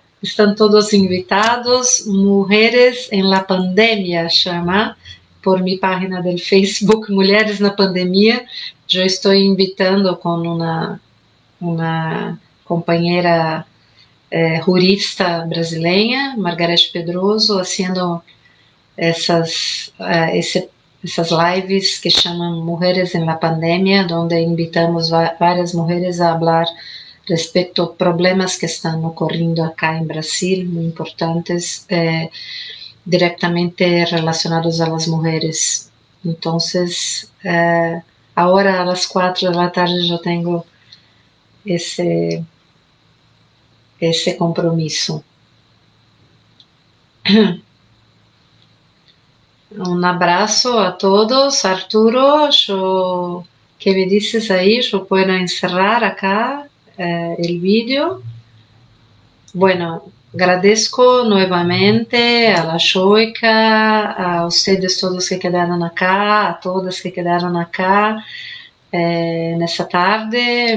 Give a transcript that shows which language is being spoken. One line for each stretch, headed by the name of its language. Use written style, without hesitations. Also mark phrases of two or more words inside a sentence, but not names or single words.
Spanish: Están todos invitados. Mujeres en la Pandemia, chama, por mi página del Facebook,
Portuguese: Mulheres na Pandemia.
Spanish: Yo estoy invitando con una compañera jurista brasileña, Margarete Pedroso, haciendo
Portuguese: essas lives que chamam Mujeres en la Pandemia, onde invitamos várias mulheres a falar respeito a problemas que estão ocorrendo acá em Brasil, muito importantes, diretamente relacionados a las mulheres. Então, agora às 4 da tarde já tenho esse compromisso.
Spanish: Un abrazo a todos. Arturo, ¿qué me dices ahí? Yo puedo encerrar acá el vídeo. Bueno, agradezco nuevamente a la Shoika, a ustedes todos que quedaron acá, a todas que quedaron acá en esta tarde.